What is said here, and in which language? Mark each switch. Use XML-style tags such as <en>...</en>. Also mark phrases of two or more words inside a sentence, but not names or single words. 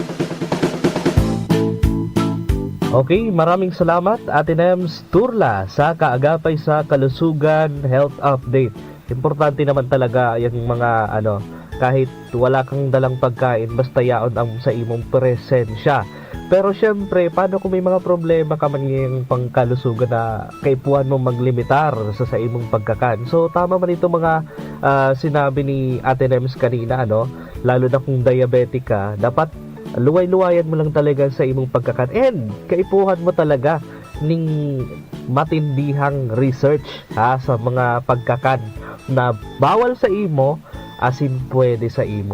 <tl>Okay, maraming salamat Ate Nems Turla sa Kaagapay sa Kalusugan Health Update. Importante naman talaga yung mga kahit wala kang dalang pagkain, basta</tl> <bik>yaon ang sa imong presensya.</bik> <tl>Pero syempre, paano kung may mga problema ka man yung pangkalusugan na</tl> <bik>kaipuhan mo maglimitar sa imong pagkakan?</bik> <tl>So tama man itong mga sinabi ni Ate Nems kanina, lalo na kung diabetic ka, dapat</tl> <bik>luway-luwayan mo lang talaga sa imong pagkakan and kaipuhan mo talaga ning matindihang research sa mga pagkakan na bawal sa imo</bik> <tl>asin pwede sa imo.</tl>